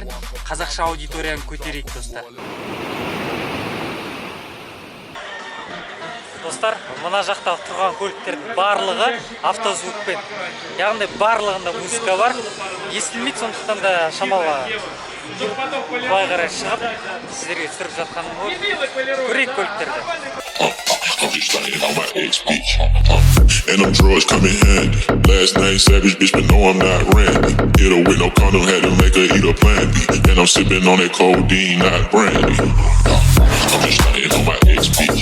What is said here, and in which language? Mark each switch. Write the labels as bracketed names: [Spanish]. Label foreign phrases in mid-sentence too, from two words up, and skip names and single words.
[Kazakh] Қазақша аудиторияны көтерейік достар. Достар, мына жақта тұрған көліктердің барлығы автозвукпен. Яғни барлығында музыка бар. Естілмейді, сондықтан да шамалы былай қарай шығып, сіздерге түсіріп жатқаным ғой. Көрейік көліктерді. [English] I'm just stunning on my ex bitch. And them drugs come in handy. Last name Savage, bitch, but no, I'm not Randy. Hit her with no condom, had to make her eat a plan B. And I'm sipping on that codeine, not brandy. I'm just stunning on my ex bitch.